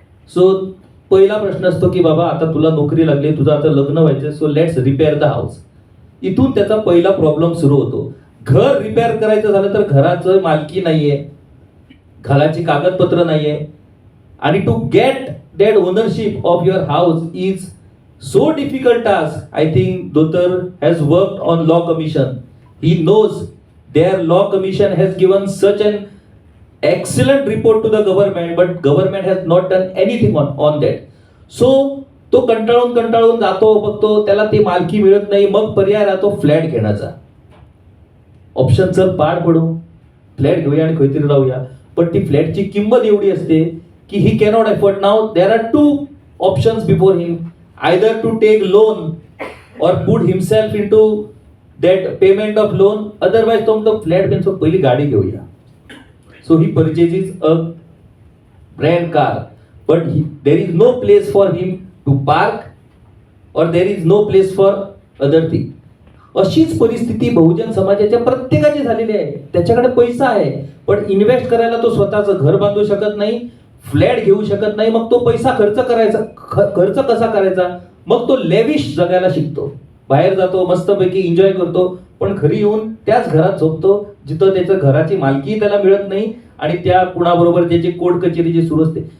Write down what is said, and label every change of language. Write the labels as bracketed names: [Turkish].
[Marathi] So पहिला प्रश्न असतो की बाबा आता तुला नोकरी लागली, तुझं आता लग्न व्हायचं, [English] So let's repair the house. [Marathi] इथून त्याचा पहिला प्रॉब्लेम सुरू होतो. घर रिपेअर करायचं झालं तर घराचं मालकी नाहीये, घराची कागदपत्र नाहीये, आणि [English] To get that ownership of your house is so difficult task. I think Dotar has worked on law commission. He knows their law commission has given such an excellent report to the government, but government has not done anything on that. [Marathi] So तो कंटाळून जातो, बघतो त्याला ती मालकी मिळत नाही, मग पर्याय राहतो फ्लॅट घेण्याचा. ऑप्शन चल पाड पडू, फ्लॅट घेऊया आणि खैतरी राहूया, पण ती फ्लॅटची किंमत एवढी असते की [English] He cannot afford. Now there are two options before him, either to take loan or put himself into that payment of loan, otherwise [Marathi] तो म्हणतो फ्लॅट पेन्सो पहिली गाडी घेऊया. [English] So he purchases a brand car, but there is no place for him to park or there is no place for other thing. [Marathi] अशीच परिस्थिती बहुजन समाजाच्या प्रत्येकाची झालेली आहे. त्याच्याकडे पैसा आहे पण इन्व्हेस्ट करायला तो स्वतःचं घर बांधू शकत नाही, फ्लॅट घेऊ शकत नाही. मग तो पैसा खर्च कसा करायचा, मग तो लेविश जगायला शिकतो, बाहेर जातो, मस्तपैकी एन्जॉय करतो, पण घरी येऊन त्याच घरात झोपतो जिथं त्याचं घराची मालकी त्याला मिळत नाही आणि त्या कुणाबरोबर त्याची कोर्ट कचेरी जी सुरू असते.